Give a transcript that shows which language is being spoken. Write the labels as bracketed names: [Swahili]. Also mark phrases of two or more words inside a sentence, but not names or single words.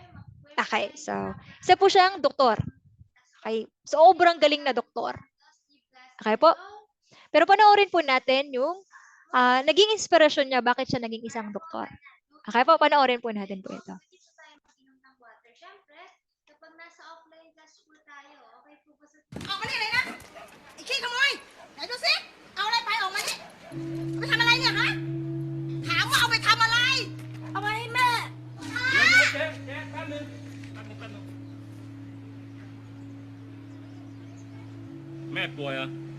[Filipino] Okay, so isa po siyang doktor. Okay, sobrang galing na doktor. Okay po? Pero panoorin po natin yung naging inspirasyon niya, bakit siya naging isang doktor. Okay po, panoorin po natin po ito. dito tayo mag-inom ng water. Siyempre, kapag nasa [English] offline class [Filipino] po tayo, okay po ba sa [Thai] ออกมานี่เลยนะไอ้ขี้ขโมยไหนดูสิเอาอะไรไปออกมานี่เอาไปทำอะไรเนี่ยฮะถามว่าเอาไปทำอะไร เอาไปให้แม่ แม่ป่วยเหรอ